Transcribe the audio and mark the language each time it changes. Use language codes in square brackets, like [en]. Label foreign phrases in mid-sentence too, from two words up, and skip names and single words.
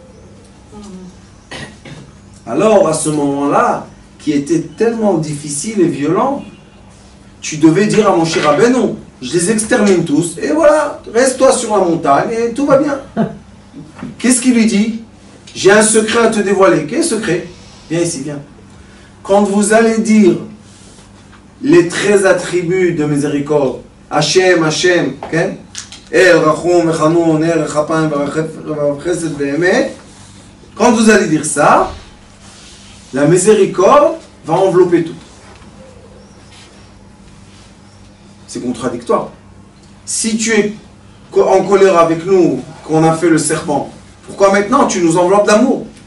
[fr] Alors, à ce moment-là, qui était tellement difficile et violent, tu devais dire à Moshe Rabbeinu, je les extermine tous, et voilà, reste-toi sur la montagne et tout va bien. Qu'est-ce qu'il lui dit? J'ai un secret à te dévoiler. Quel secret? Viens ici, viens. Quand vous allez dire les 13 attributs de miséricorde, [he] השם, השם, okay? אל, רחום, וחנון, אל, ארך אפים, חסד, ואמת, [fr] quand vous allez dire ça, la miséricorde va envelopper tout. C'est contradictoire. Si tu es en colère avec nous, qu'on a fait le serpent, pourquoi maintenant tu nous enveloppes d'amour?